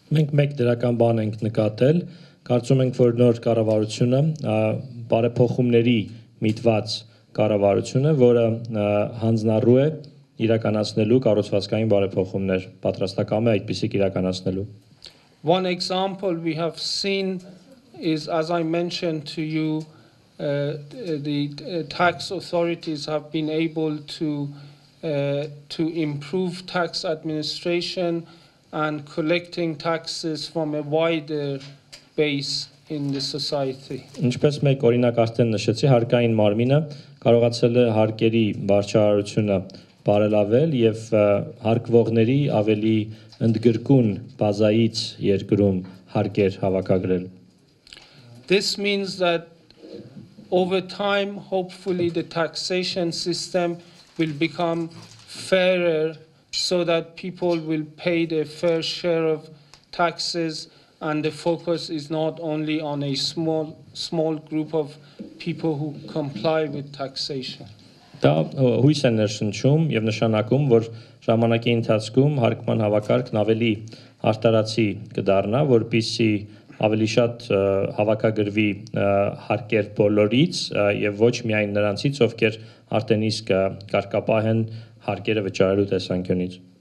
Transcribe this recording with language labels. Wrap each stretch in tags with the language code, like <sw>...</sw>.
<hy>Մենք մեկ դրական բան ենք նկատել, կարծում ենք, որ նոր կառավարությունը բարեփոխումների միտված կառավարությունը, որը հանձնառու է իրականացնելու կառուցվածքային բարեփոխումներ, պատրաստակամ է այդպիսիք իրականացնելու։</hy> <en>One example we have seen is, as I mentioned to you, the tax authorities have been able to improve tax administration and collecting taxes from a wider base in the society.</en> <hy>Ինչպես մեկ օրինակ արդեն նշեցի, հարկային մարմինը կարողացել է հարկերի բարձրացությունը բարելավել եւ հարկվողների ավելի ընդգրկուն բազայից երկրում հարկեր հավաքագրել։</hy> <en>This means that over time, hopefully, the taxation system will become fairer so that people will pay their fair share of taxes and the focus is not only on a small group of people who comply with taxation.</en> <hy>Դա հույս է ներշնչում եւ նշանակում, որ ժամանակի ընթացքում հարկման հավաքարկն ավելի արտարացի կդառնա, որպեսզի ավելի շատ հավաքագրվի հարկեր բոլորից եւ ոչ միայն նրանցից, ովքեր արդեն իսկ կարգապահ են հարկերը վճարելու տեսանկյունից։</hy>